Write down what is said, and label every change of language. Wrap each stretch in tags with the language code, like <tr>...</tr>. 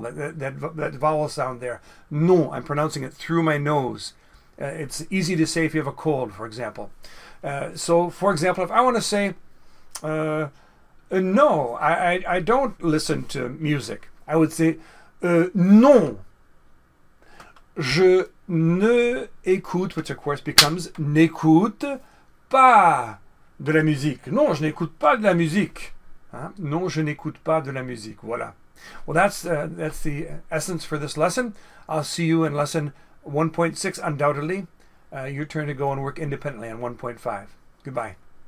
<en>That vowel sound there. Non. I'm pronouncing it through my nose. It's easy to say if you have a cold, for example. So, for example, if I want to say no, I don't listen to music, I would say non.</en> <fr>Je ne écoute,</fr> <en>which of course becomes</en> <fr>n'écoute pas de la musique. Non, je n'écoute pas de la musique. Hein? Non, je n'écoute pas de la musique. Voilà.</fr> <en>Well, that's the essence for this lesson. I'll see you in lesson 1.6 undoubtedly. Your turn to go and work independently on 1.5. Goodbye.</en>